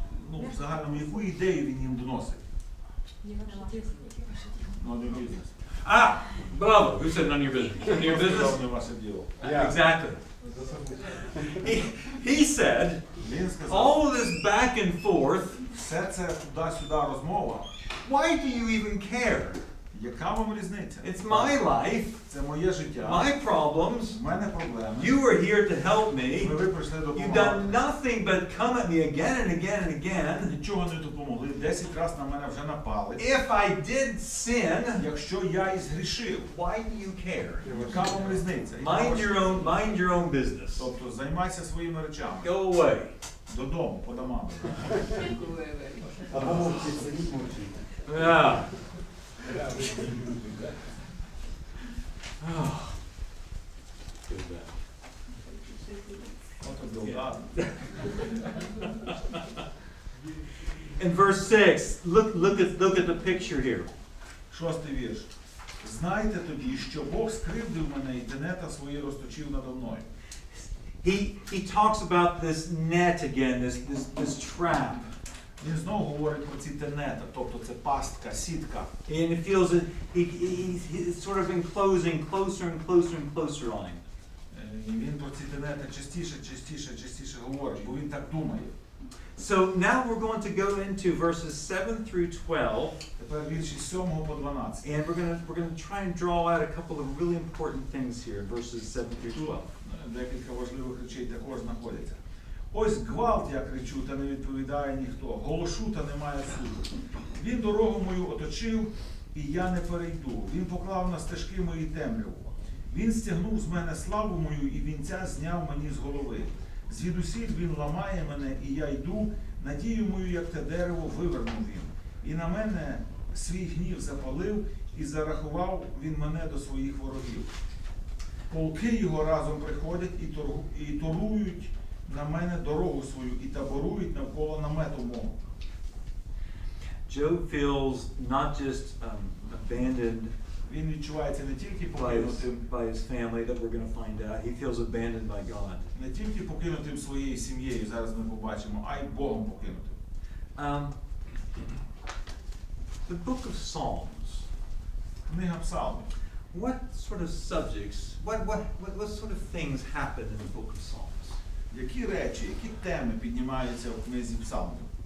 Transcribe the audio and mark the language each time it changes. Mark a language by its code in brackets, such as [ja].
[uk] Ну, в загальному, яку ідею він їм доносить? Ну, не бізнес. [en] Ah, bravo. Who said none of your business? None of your business? [uk] Не ваше діло. [en] Yeah. Exactly. He said, [uk] Він сказав, [en] all of this back and forth, [uk] все це туди-сюди розмова. [en] why do you even care? [uk] Яка вам різниця? [en] It's my life, [uk] Це моє життя. [en] my problems. [uk] В мене проблеми. [en] You are here to help me. [uk] Ви прийшли [en] You've done [uk] допомагати. [en] nothing but come at me again and again and again. [uk] Нічого не допомогли. 10 разів на мене вже напали. [en] If I did sin, [uk] Якщо я і згрішив, [en] why do you care? [uk] яка вам різниця? [en] Mind your own business. [uk] Тобто займайся своїми речами. [en] Go away. [uk] Додому, по домам. Або мовчить, сидіть мовчить. [en] Yeah. Oh. Too bad. От обдовгати. In verse 6, look at the picture here. [uk] 6-й вірш. Знайте тоді, що Бог скривдив мене і тенета свої розточив надо мною. [en] He talks about this net again, this trap. [uk] Він знову говорить про ці тенета, тобто це пастка, сітка. [en] And it feels that he's sort of enclosing closer and closer and closer on him. [uk] І він про ці тенета частіше говорить, бо він так думає. [en] So now we're going to go into verses 7 through 12. [uk] Тепер вірші з 7 по 12. [en] And we're going to try and draw out a couple of really important things here in verses 7 through 12. [uk] Декілька важливих речей також знаходяться. Ось гвалт, я кричу, та не відповідає ніхто. Голошу, та немає суду. Він дорогу мою оточив, і я не перейду. Він поклав на стежки мої темряву. Він стягнув з мене славу мою, і вінця зняв мені з голови. Звідусіль він ламає мене, і я йду, надію мою, як те дерево, вивернув він. І на мене свій гнів запалив, і зарахував він мене до своїх ворогів. Полки його разом приходять і торують на мене дорогу свою, і таборують навколо намету мого. [en] Job feels not just abandoned [uk] Він відчувається не тільки [en] by [uk] покинутим, [en] his family that we're going to find out. He feels abandoned by God. [uk] не тільки покинутим своєю сім'єю, зараз ми побачимо, а й Богом покинутим. [en] The book of Psalms. [uk] Книга Псалмів. [en] What sort of subjects, what sort of things happen in the book of Psalms? [uk] Які речі, які теми піднімаються в книзі Псалмів?